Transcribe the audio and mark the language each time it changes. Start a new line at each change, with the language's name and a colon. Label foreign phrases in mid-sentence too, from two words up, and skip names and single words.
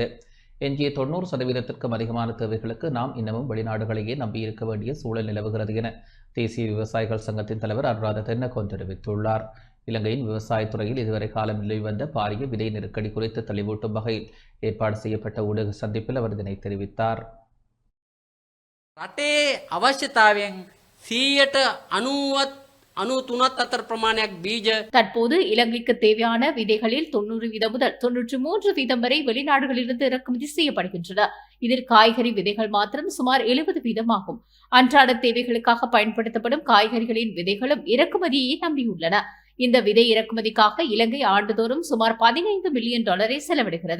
Tamil: எஞ்சிய 90% அதிகமான தேவைகளுக்கு நாம் இன்னமும் வெளிநாடுகளையே நம்பியிருக்க வேண்டிய சூழல் நிலவுகிறது என தேசிய விவசாயிகள் சங்கத்தின் தலைவர் அனுராத தென்னக்கோன் தெரிவித்துள்ளார். இலங்கையின் விவசாயத்துறையில் இதுவரை காலம் நிலவி வந்த பாரிய விதை நெருக்கடி குறித்து தெளிவூட்டும் வகையில் ஏற்பாடு செய்யப்பட்ட ஊடக சந்திப்பில் அவர் இதனை தெரிவித்தார்.
Sinhala: රටේ අවශ්‍යතාවයෙන් 93 අතර ප්‍රමාණයක් බීජ
Tamil: தற்போது இலங்கைக்கு தேவையான விதைகளில் 90% முதல் 93% வரை வெளிநாடுகளிலிருந்து இறக்குமதி செய்யப்படுகின்றன. இதில் காய்கறி விதைகள் மாத்திரம் சுமார் 70% ஆகும். அன்றாட தேவைகளுக்காக பயன்படுத்தப்படும் காய்கறிகளின் விதைகளும் இறக்குமதியை நம்பியுள்ளன. இந்த விதை இறக்குமதிக்காக இலங்கை ஆண்டுதோறும் சுமார் $15 மில்லியன் செலவிடுகிறது.